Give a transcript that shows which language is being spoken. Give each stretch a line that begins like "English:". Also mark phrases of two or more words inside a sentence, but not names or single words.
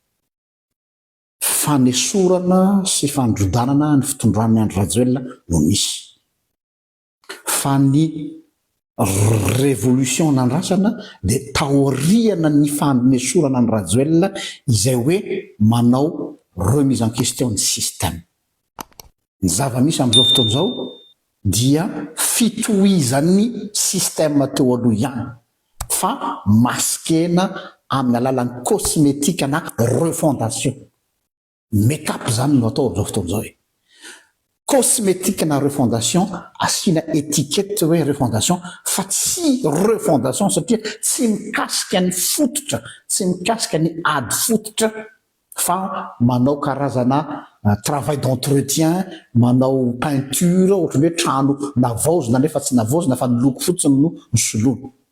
Malagasy: fanesorana sy fandrodanana ny fitondran'ny Andry Rajoelina no misy, fa ny révolution nandrasana dia taoriana ny fanesorana ny Rajoelina izay hoe manao
French: remise en question
Malagasy: ny système. Ny zava-misy amin'izao fotoana izao dia fitohizan'ny système teo aloha ihany, fa maskena amin'ny alalan'ny cosmétique na refondation. Make-up zany no atao amin'izao fotoana izao e. Cosmétique na refondation, asiana étiquette hoe refondation, fa tsy refondation satria tsy mikasika ny fototra, tsy mikasika ny ady fototra, fa manao karazana
French: travail d'entretien,
Malagasy: manao peinture, ohatran'ny hoe trano navaozina nefa tsy navaozina fa ny loko fotsiny no soloina.